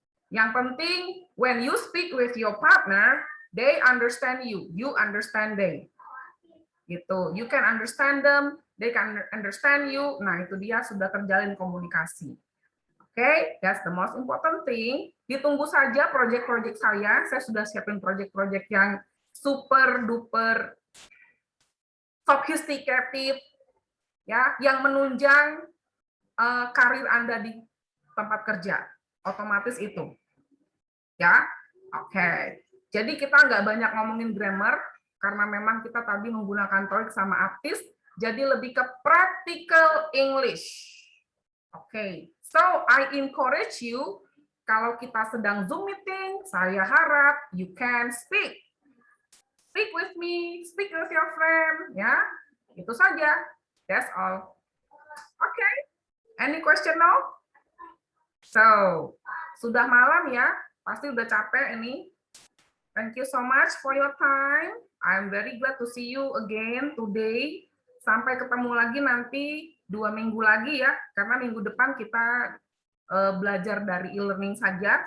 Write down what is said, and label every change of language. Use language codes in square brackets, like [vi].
[id] Yang penting, [en] when you speak with your partner, they understand you, you understand they. Gitu. You can understand them, they can understand you. [id] Nah, itu dia sudah terjalin komunikasi. [en] Okay, that's the most important thing. [id] Ditunggu saja project-project saya sudah siapin project-project yang [en] super duper sophisticated, [id] ya, yang menunjang karir Anda di tempat kerja. Otomatis itu, ya. Oke. Jadi kita nggak banyak ngomongin grammar karena memang kita tadi menggunakan TOEIC sama APTIS, jadi lebih ke practical English. Oke. [en] So, I encourage you, [id] kalau kita sedang Zoom meeting, saya harap [en] you can speak. Speak with me, speak with your friend, ya. [id] Itu saja. [en] That's all. Okay. Any question now? So, [id] sudah malam ya, pasti udah capek ini. [en] Thank you so much for your time. I'm very glad to see you again today. [id] Sampai ketemu lagi nanti 2 minggu lagi ya, karena minggu depan kita belajar dari e-learning saja.